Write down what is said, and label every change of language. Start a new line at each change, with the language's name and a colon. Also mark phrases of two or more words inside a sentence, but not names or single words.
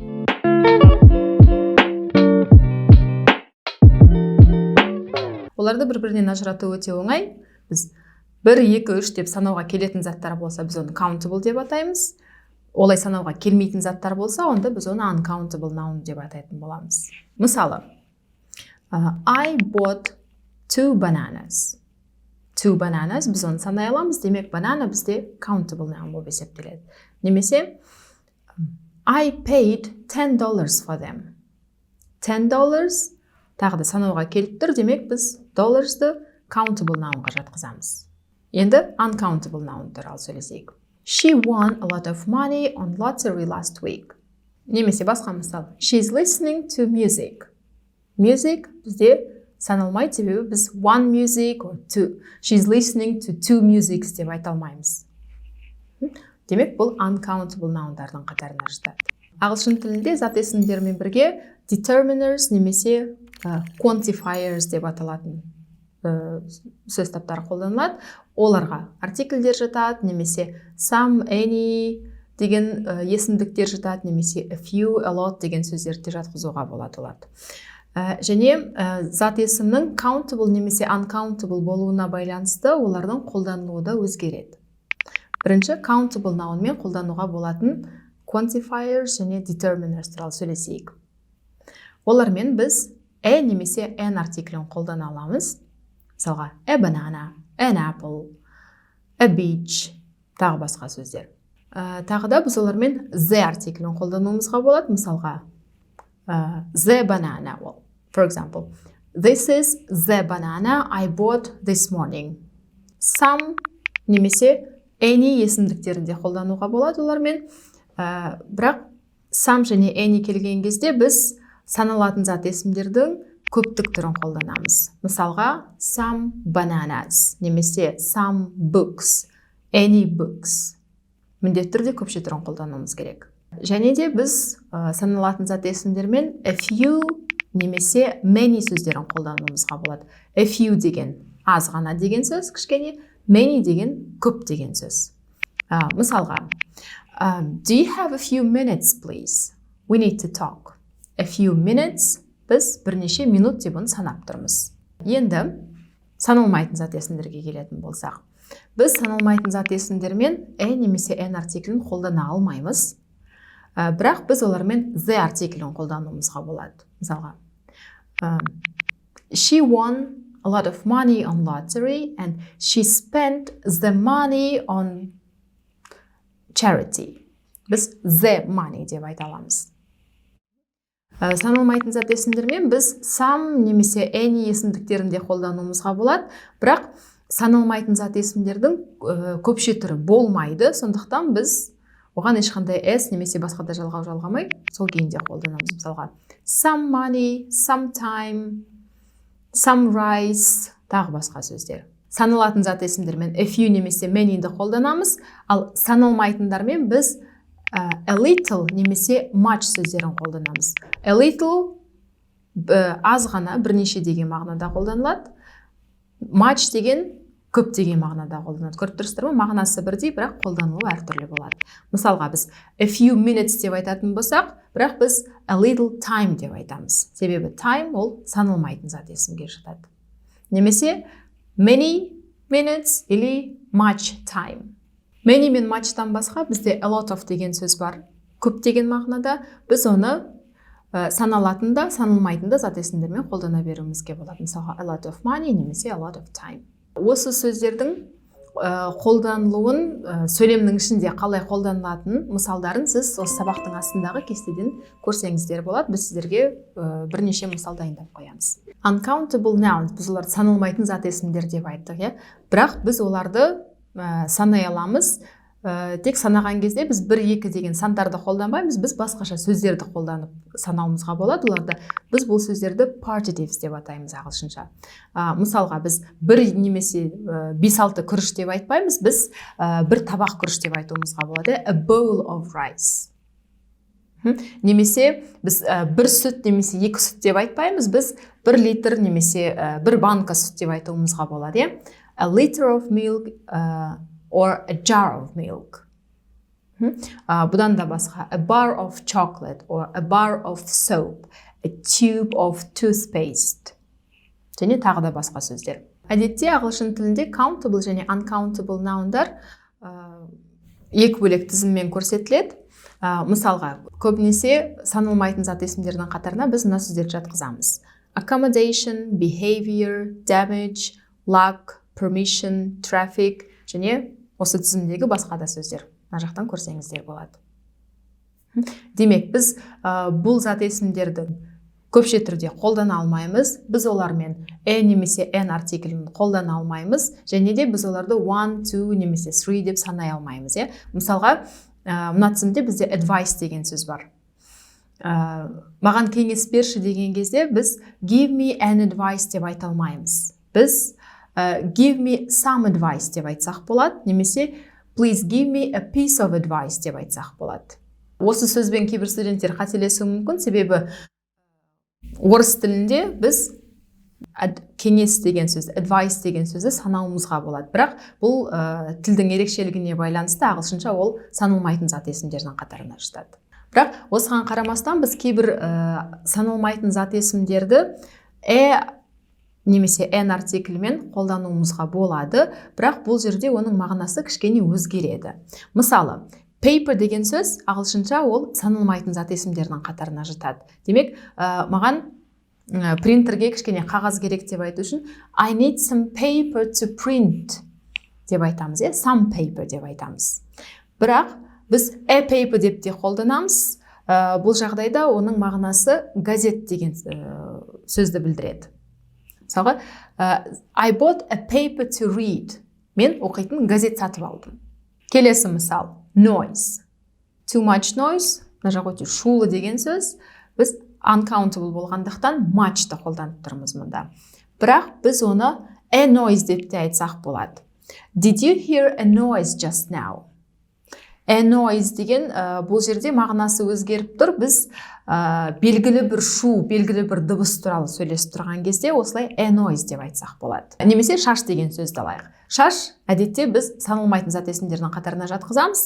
Kazakh: Оларды бір-бірінен ажырату өте оңай. Біз 1, 2, 3 деп санауға келетін заттар болса, біз оны countable деп атаймыз. Олай санауға келмейтін заттар болса, онда біз оны
English: uncountable noun
Kazakh: деп атайтын боламыз. Мысалы,
English: I bought 2 bananas. 2 bananas,
Kazakh: біз оны санай аламыз, демек banana бізде
English: countable noun
Kazakh: болып есептеледі. Немесе,
English: I paid $10 for them.
Kazakh: $10 тағы да санауға келіп тұр, демек біз dollars'ды
English: countable nounға
Kazakh: жатқызамыз. Енді
English: uncountable noun
Kazakh: туралы сөйлесейік.
English: She won a lot of money on lottery last week.
Kazakh: Немесе басқа мысал.
English: She's listening to music.
Kazakh: Music бізде саналмайды, себебі біз
English: one music or two. She's listening to 2 musics
Kazakh: деп айта алмаймыз. Демек, бұл
English: uncountable noundардың
Kazakh: қатарына жатады. Ағылшын тілінде зат есімдермен бірге determiners немесе quantifiers деп аталатын сөз таптары қолданылады. Оларға артикльдер жатады, немесе
English: some, any
Kazakh: деген есімдіктер жатады, немесе
English: a few, a lot
Kazakh: деген сөздерді жатқызуға болады оларды. Және зат есімнің countable немесе uncountable болуына байланысты олардың қолданылуы да өзгереді. Бірінші,
English: countable nounмен
Kazakh: қолдануға болатын quantifiers және determiners туралы сөйлесейік. Олармен біз немесе an артиклін қолдана аламыз. Мысалға,
English: a banana, an apple, a beach,
Kazakh: тағы басқа сөздер. Тағы да біз олармен the артиклін қолдануымызға болады. Мысалға,
English: the banana. For example, this is the banana I bought this morning.
Kazakh: Some немесе any есімдіктерінде қолдануға болады олармен. Бірақ some және any келген кезде біз саналатын зат есімдердің көптік түрін қолданамыз. Мысалға,
English: some bananas, немесе some books, any books.
Kazakh: Міндетті түрде көпше түрін қолдануымыз керек. Және де біз саналатын зат есімдермен
English: a few
Kazakh: немесе many сөздерін қолдануымызға болады.
English: A few
Kazakh: деген аз ғана деген сөз, кішкене, many деген көп деген сөз. Мысалға,
English: do you have a few minutes, please? We need to talk. A few minutes
Kazakh: біз бірнеше минут деп оны санап тұрмыз. Енді саналмайтын зат есімдерге келетін болсақ. Біз саналмайтын зат есімдермен немесе an артиклін қолдана алмаймыз. Бірақ біз олармен the артиклін қолдануымызға болады. Мысалға,
English: she won a lot of money on lottery and she spent the money on charity.
Kazakh: Біз
English: the money
Kazakh: деп айта аламыз. Саналмайтын зат есімдермен біз some немесе any есімдіктерінде қолдануымызға болады, бірақ саналмайтын зат есімдердің көпше түрі болмайды, сондықтан біз оған ешқандай s немесе басқа да жалғау жалғамай, сол күйінде қолданамыз. Мысалға,
English: some money, some time, some rice,
Kazakh: тағы басқа сөздер. Саналатын зат есімдермен
English: a few
Kazakh: немесе many'ді қолданамыз, ал саналмайтындармен біз
English: a little
Kazakh: немесе much сөздерін қолданамыз.
English: A little
Kazakh: аз ғана, бірнеше деген мағынада қолданылады. Much деген көп деген мағынада қолданылады. Көріп тұрсыздар ма? Мағынасы бірдей, бірақ қолданылуы әртүрлі болады. Мысалға, біз
English: a few minutes
Kazakh: деп айтатын болсақ, бірақ біз
English: a little time
Kazakh: деп айтамыз. Себебі time ол саналмайтын зат есімге жатады. Немесе
English: many minutes
Kazakh: или
English: much time.
Kazakh: Many мен much'тан басқа бізде
English: a lot of
Kazakh: деген сөз бар. Көп деген мағынада біз оны саналатында, саналмайтында зат есімдермен қолдана беруімізге болады. Мысалға,
English: a lot of money немесе a lot of time.
Kazakh: Осы сөздердің қолданылуын сөйлемнің ішінде қалай қолданылатын мысалдарын сіз осы сабақтың астындағы кестеден көрсеңіздер болады. Біз сіздерге бірнеше мысал дайындап қоямыз.
English: Uncountable nouns,
Kazakh: біз оларды саналмайтын зат есімдер деп айттық, бірақ біз оларды санай аламыз тек санаған кезде біз 1-2 деген сандарды қолданбаймыз, біз басқаша сөздерді қолданып санауымызға болады. Оларды біз бұл сөздерді partitives деп атаймыз ағылшынша. Мысалға біз 1 немесе 5-6 күріш деп айтпаймыз, біз 1 табақ күріш деп айтуымызға болады.
English: A bowl of rice.
Kazakh: Немесе біз 1 сүт немесе 2 сүт деп айтпаймыз, біз 1 литр немесе 1 банка сүт деп айтуымызға болады.
English: A liter of milk or a jar of milk.
Kazakh: Бұдан да басқа
English: a bar of chocolate or a bar of soap, a tube of toothpaste.
Kazakh: Және тағы да басқа сөздер. Әдетте ағылшын тілінде countable және
English: uncountable nounдар
Kazakh: екі бөлек тізіммен көрсетіледі. Мысалға, көбінесе саналмайтын зат есімдердің қатарына біз мына сөздерді жатқызамыз.
English: Accommodation, behavior, damage, luck, permission, traffic
Kazakh: және осы тізімдегі басқа да сөздер. Мына жақтан көрсеңіздер болады. Демек, біз бұл зат есімдерді көпше түрде қолдана алмаймыз. Біз олармен немесе n артиклін қолдана алмаймыз. Және де біз оларды 1, 2 немесе 3 деп санай алмаймыз. Мысалға, мына тізімде бізде advice деген сөз бар. Маған кеңес берші деген кезде біз
English: give me an advice
Kazakh: деп айта алмаймыз. Біз
English: give me some advice
Kazakh: деп айтсақ болады, немесе
English: please give me a piece of advice
Kazakh: деп айтсақ болады. Осы сөзбен кейбір студенттер қателесуі мүмкін, себебі орыс тілінде біз кеңес деген сөз, advice деген сөзді санауымызға болады. Бірақ бұл тілдің ерекшелігіне байланысты ағылшынша ол саналмайтын зат есімдердің қатарына жатады. Бірақ осыған қарамастан біз кейбір саналмайтын зат есімдерді немесе n артиклімен қолдануымызға болады, бірақ бұл жерде оның мағынасы кішкене өзгереді. Мысалы, paper деген сөз ағылшынша ол саналмайтын зат есімдердің қатарына жатады. Демек, маған принтерге кішкене қағаз керек деп айту үшін
English: I need some paper to print
Kazakh: деп айтамыз,
English: some paper
Kazakh: деп айтамыз. Бірақ біз
English: a paper
Kazakh: деп те қолданамыз. Бұл жағдайда оның мағынасы газет деген сөзді білдіреді. Мысалға,
English: I bought a paper to read.
Kazakh: Мен оқитын газет сатып алдым. Келесі мысал,
English: noise. Too much noise,
Kazakh: мына жақ өте шулы деген сөз. Біз uncountable болғандықтан much-ты қолданып тұрмыз мұнда. Бірақ біз оны
English: a noise
Kazakh: деп те айтсақ болады.
English: Did you hear a noise just now? A noise
Kazakh: деген бұл жерде мағынасы өзгеріп тұр. Біз белгілі бір шу, белгілі бір дыбыс туралы сөйлесіп тұрған кезде осылай
English: a noise
Kazakh: деп айтсақ болады. Немесе шаш деген сөзді алайық. Шаш әдетте біз саналмайтын зат есімдердің қатарына жатқызамыз.